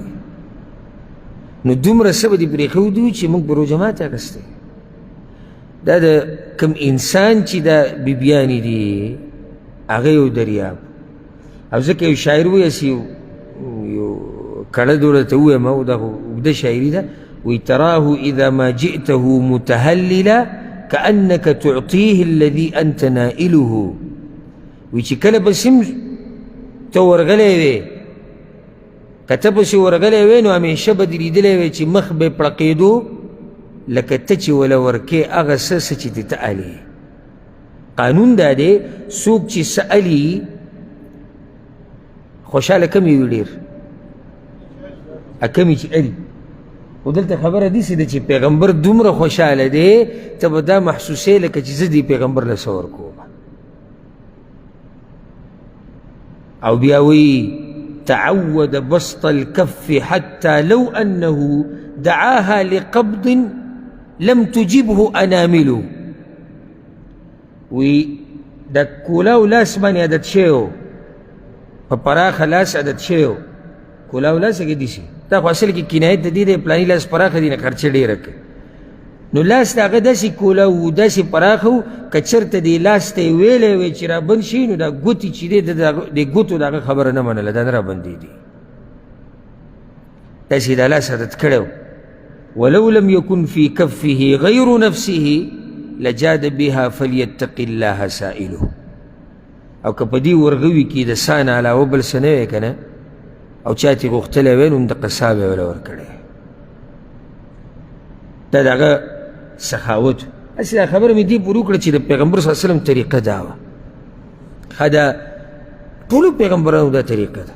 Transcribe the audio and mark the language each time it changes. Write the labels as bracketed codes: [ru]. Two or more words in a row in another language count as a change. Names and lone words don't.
[ps] نو دومره څه به دې پرېښودي وي چې موږ به روژه ماتې اخیستی. دا د کوم انسان چې دا بیبیانې دي هغه یو دریاب. او ځکه یو شاعر وایي هسې یو کړه دوله ته ووایم، او دا خو اوږده شاعري ده، وایي [ar] تراه اذا ما جئته متهللا كأنك تعطيه الذي أنت نائله. [ps] وی چې کله پسې هم ته ورغلی وې، که ته پسې ورغلی وې نو همیشه به دې لیدلی وې چې مخ به یې پړقېدو لکه ته چې وله ورکې هغه څه چې دې ته الې. قانون دا دی څوک چې څه الي خوشحاله کم یې وي ډېر، کم یې چې الي. خو دلته خبره داسې ده چې پیغمبر دومره خوشحاله دی ته به دا محسوسې لکه چې زه دې پیغمبر له څه ورکوم. او بیا وایي [ar] تعود بسط الكف حتى لو أنه دعاها لقبض لم تجبه أنامله. [ps] وی دا کولاو لاس باندې عادت شوی و، په پراخه لاس عادت شوی و. کولاو لاس هغې داسې، دا خو اصل کې کنایت د دې دی پلاني لاس پراخه دی نه خرچه ډېره کوي. نو لاس د هغه داسې کولاو و، داسې پراخه و، که چېرته دې لاس ته یې ویلی وی چې رابند شي نو دا ګوتې چې دی د ګوتو د هغه خبره نه منله، دا نه رابندېدي. داسې دا لاس عادت کړی و. [ar] ولو لم يكن في كفه غير نفسه لجاد بها فليتق الله سائله. [ps] او که په دې ورغوي کې د سا نه علاوه بل څه نه وی که نه، او چا ترې غوښتلی وی نو دقه سا به یې وله ورکړی. دا د هغه سخاوت. هسې دا خبره مې دې پورې وکړه چې د پیغمبر صلی الله علیه وسلم طریقه دا وه. ښه دا ټولو پیغمبرانو دا طریقه ده.